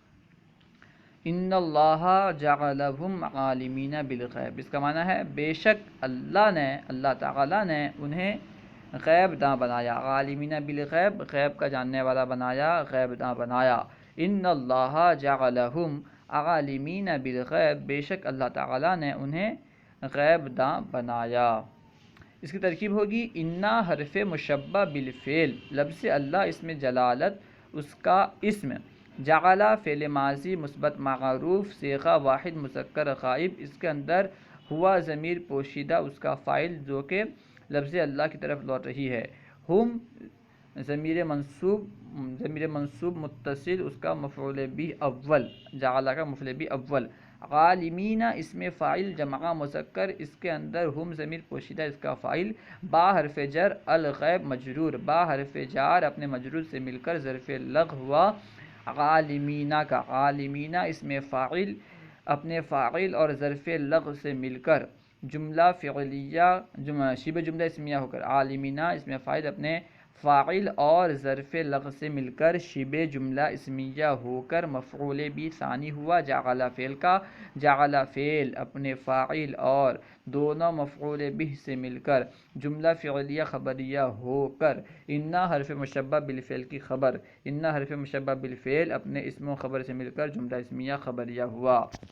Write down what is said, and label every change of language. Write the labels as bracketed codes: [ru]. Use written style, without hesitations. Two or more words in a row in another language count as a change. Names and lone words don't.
[ar] ان اللہ جعلہم عالمین بالغیب، [ur] اس کا معنی ہے بے شک اللہ نے، اللہ تعالیٰ نے انہیں غیب داں بنایا، [ar] عالمین بالغیب [ur] غیب کا جاننے والا بنایا، غیب داں بنایا۔ [ar] ان اللہ جعلہم عالمین بالغیب، [ur] بے شک اللہ تعالیٰ نے انہیں غیب داں بنایا۔ اس کی ترکیب ہوگی انا حرف مشبہ بالفعل، لفظ اللہ اسم جلالت اس کا اسم، جعل فعل ماضی مثبت معروف صیغہ واحد مذکر غائب، اس کے اندر ہوا ضمیر پوشیدہ اس کا فاعل جو کہ لفظ اللہ کی طرف لوٹ رہی ہے، ہم ضمیر منصوب متصل اس کا مفعول بھی اول، جعل کا مفعول بھی اول، عالمین اسم فاعل جمع مذکر، اس کے اندر ہم ضمیر پوشیدہ اس کا فاعل، با حرف جر الغیب مجرور، با حرف جار اپنے مجرور سے مل کر ظرف لغ ہوا عالمین کا، عالمین اسم فاعل اپنے فاعل اور ظرف لغ سے مل کر جملہ فعلیہ شبہ جملہ اسمیہ ہو کر، عالمین اسم فاعل اپنے فاعل اور ظرف لغ سے مل کر شبہ جملہ اسمیہ ہو کر مفعول بھی ثانی ہوا جعل فعل کا، جعل فعل اپنے فاعل اور دونوں مفعول بھی سے مل کر جملہ فعلیہ خبریہ ہو کر انا حرف مشبہ بالفعل کی خبر، انا حرف مشبہ بالفعل اپنے اسم و خبر سے مل کر جملہ اسمیہ خبریہ ہوا۔